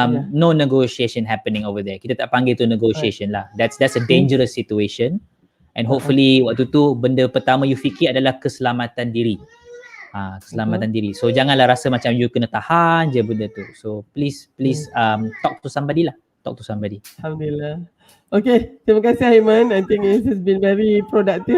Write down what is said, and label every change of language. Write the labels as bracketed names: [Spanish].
[English] No negotiation happening over there. [Malay] Kita tak panggil tu negotiation lah. [English] That's a dangerous situation. [Malay] And hopefully waktu tu benda pertama you fikir adalah keselamatan diri. Keselamatan diri. So janganlah rasa macam you kena tahan je benda tu. [English] So please talk to somebody lah. Talk to somebody. [Malay] Alhamdulillah. Okay, terima kasih Aiman. [English] I think it has been very productive.